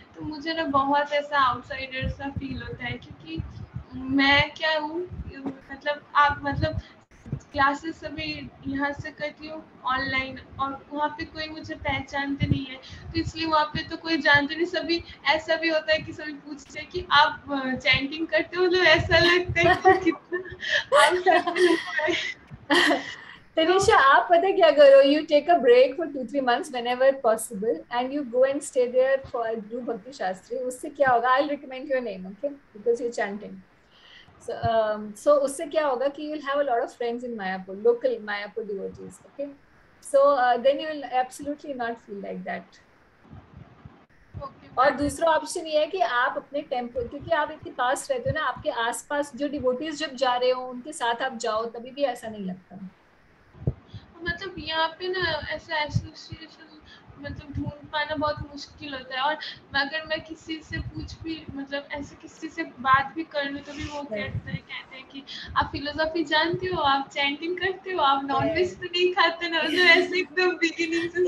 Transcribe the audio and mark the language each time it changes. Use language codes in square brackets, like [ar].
[hi] तो मुझे ना बहुत ऐसा आउटसाइडर सा फील होता है, क्योंकि मैं क्या हूँ, मतलब आप मतलब क्लासेस सभी यहाँ से करती हूँ ऑनलाइन, और वहाँ पे कोई मुझे पहचानते नहीं है, तो इसलिए वहाँ पे तो कोई जानते नहीं। सभी ऐसा भी होता है कि सभी पूछते हैं कि आप चैंटिंग करते हो, तो ऐसा लगता है कि कितना आप सच में लगता है। [en] Tanisha, [hi] आप पता क्या करो, [en] you take a break for 2-3 months whenever possible and you go and stay there for do Bhakti Shastri. [hi] उससे क्या होगा, [en] I'll recommend your name, okay, because you're chanting. So [hi] उससे क्या होगा कि [en] you'll have a lot of friends in Mayapur, local Mayapur devotees, okay. So then you will absolutely not feel like that. [hi] और दूसरा option ये है कि आप अपने टेम्पल, क्योंकि आप इतने पास रहते हो ना, आपके आसपास जो डिवोटीज जब जा रहे हो उनके साथ आप जाओ, तभी भी ऐसा नहीं लगता। मतलब यहाँ पे ना ऐसा एसोसिएशन मतलब ढूंढ पाना बहुत मुश्किल होता है, और अगर मैं किसी से पूछ भी मतलब ऐसे किसी से बात भी कर लूँ तो भी वो कहते हैं कि आप फिलोसॉफी जानते हो, आप चैंटिंग करते हो, आप नॉनवेज तो नहीं खाते ना, मतलब ऐसे एकदम बिगिनिंग से।